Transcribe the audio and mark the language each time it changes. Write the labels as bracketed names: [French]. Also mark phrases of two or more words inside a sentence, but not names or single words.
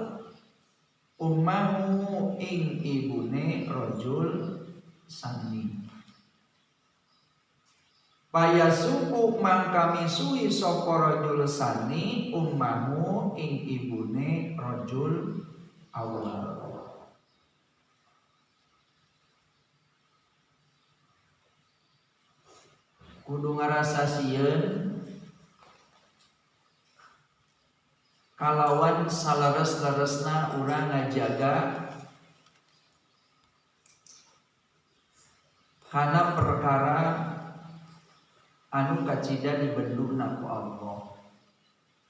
[Arabic] ummahu [Javanese] ing ibune [Arabic] رجل ثاني فيسب [Javanese] mangka misuhi sapa [Arabic] رجل ثاني أمه [Javanese] ing ibune [Arabic] رجل أول [Sundanese] kudu ngarasa sieun kalawan salares-laresna urang ngajaga kana perkara anu kacida dibenduna ku Allah